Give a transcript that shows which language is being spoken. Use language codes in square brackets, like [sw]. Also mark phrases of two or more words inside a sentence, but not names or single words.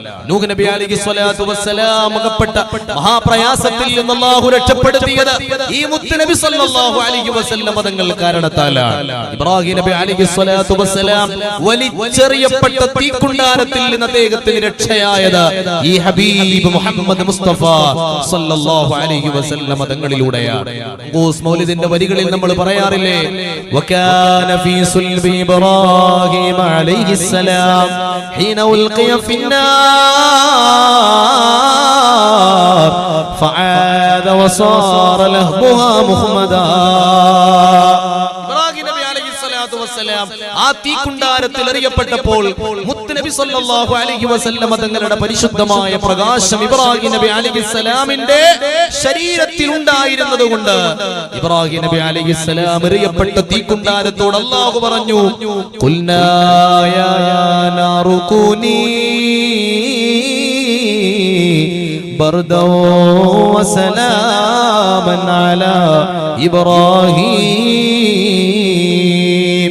[ml] നൂഹ് നബി [ar] عليه الصلاة والسلام [ml] അകപ്പെട്ട മഹാപ്രയാസത്തിൽ നിന്ന് അല്ലാഹു രക്ഷപ്പെടുത്തിയത് ഈ മുത്തുനബി [ar] صلى الله عليه وسلم [ml] തങ്ങൾ കാരണത്താലാണ്. ഇബ്രാഹിം നബി [ar] عليه الصلاة والسلام [ml] വലിച്ചെറിയപ്പെട്ട തീക്കുണ്ടാരത്തിൽ നിന്ന് അദ്ദേഹത്തിന് രക്ഷയായത് ഈ ഹബീബ് മുഹമ്മദ് മുസ്തഫ [ar] صلى الله عليه وسلم [ml] തങ്ങളിലൂടെയാണ്. ഖുസ് മൗലിദിന്റെ വരികളിൽ നമ്മൾ പറയാറില്ലേ, [ar] وكان في صلب إبراهيم عليه السلام حين ألقي في النار فعاد وصار لهبها مخمدا. [ml] ആ തീക്കുണ്ടാരത്തിൽ എറിയപ്പെട്ടപ്പോൾ മുത്തുനബി [ar] صلى الله عليه وسلم [ml] തങ്ങളുടെ പരിശുദ്ധമായ പ്രകാശം ഇബ്രാഹിം നബി അലൈഹിസ്സലാമിന്റെ ശരീരത്തിൽ ഉണ്ടായിരുന്നതുകൊണ്ട് ഇബ്രാഹിം നബി അലൈഹിസ്സലാം എറിയപ്പെട്ട തീക്കുണ്ടാരത്തോട് അല്ലാഹു പറഞ്ഞു, [ar] قلنا يا نار كوني بردا وسلاما على إبراهيم.